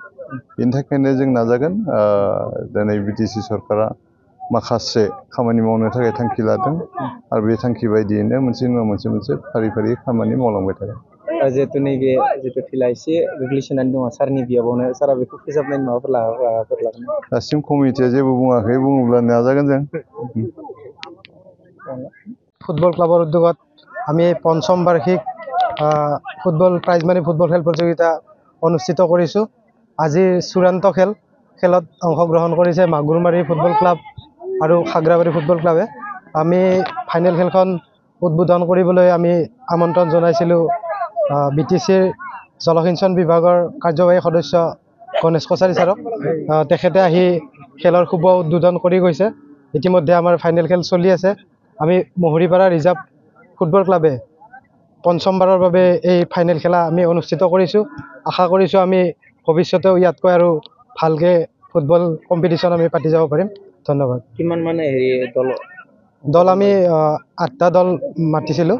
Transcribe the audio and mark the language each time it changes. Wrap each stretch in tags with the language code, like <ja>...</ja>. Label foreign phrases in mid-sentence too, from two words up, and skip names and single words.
<brx>बेनि थाखायनो जों नाजागोन। दिनै बिटिसि सरकारा माखासे खामानि मावनो थाखाय थांखि लादों आरो बे थांखि बायदियैनो मोनसे नङा मोनसे फारि खामानि मावलांबाय थागोन। जिहेतु नैबे जिहेतु फिल्डआ एसे गोग्लैसोनानै दङ सारनि बियाबावनो, सारा बेखौ फोसाबनायनि माबाफोर राहाफोर लागोन? दासिम कमिटिया जेबो बुङाखै, बुङोब्ला नाजागोन जों।</brx> <as>ফুটবল ক্লাবৰ উদ্যোগত আমি পঞ্চম বাৰ্ষিক ফুটবল</as> <en>prize money</en> <as>ফুটবল খেল প্ৰতিযোগিতা অনুষ্ঠিত কৰিছোঁ। আজিৰ চূড়ান্ত খেলত অংশগ্ৰহণ কৰিছে মাগুৰমাৰী ফুটবল ক্লাব আৰু খাগ্ৰাবাৰী ফুটবল ক্লাবে। আমি ফাইনেল খেলখন উদ্বোধন কৰিবলৈ আমি আমন্ত্ৰণ জনাইছিলোঁ বিটিচিৰ জলসিঞ্চন বিভাগৰ কাৰ্যবাহী সদস্য গণেশ কছাৰী ছাৰক। তেখেতে আহি খেলৰ শুভ উদ্বোধন কৰি গৈছে। ইতিমধ্যে আমাৰ ফাইনেল খেল চলি আছে। আমি महरीपारा रिजार्व ফুটবল ক্লাবে পঞ্চমবাৰৰ বাবে এই ফাইনেল খেলা আমি অনুষ্ঠিত কৰিছোঁ। আশা কৰিছোঁ আমি ভৱিষ্যতেও ইয়াতকৈ আৰু ভালকৈ</as> <en>football competition</en> <as>আমি পাতি যাব পাৰিম। ধন্যবাদ। কিমান মানে দল আমি 8টা দল মাতিছিলোঁ।</as>